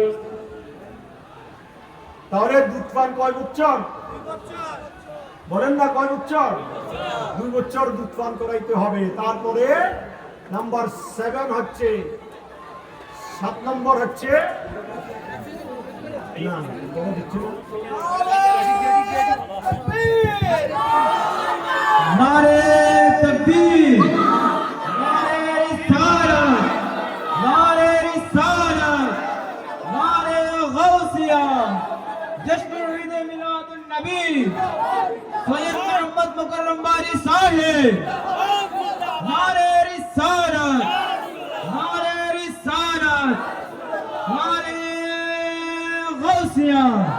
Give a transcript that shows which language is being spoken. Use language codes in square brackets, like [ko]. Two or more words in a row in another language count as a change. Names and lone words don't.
[bn] তাহলে দুধ পান কয় বছর? বলেন না, কয় বছর? 2 বছর দুধ পান করাইতে হবে। তারপরে নাম্বার 7 হচ্ছে, 7 নম্বর হচ্ছে না [ur] نعرہ تکبیر، نعرہ رسالت، نعرہ رسالت, نعرہ غوثیہ، جشن عید میلاد النبی سید محمد مکرم باری صاحب. نعرہ رسالت، نعرہ رسالت، نعرہ غوثیہ.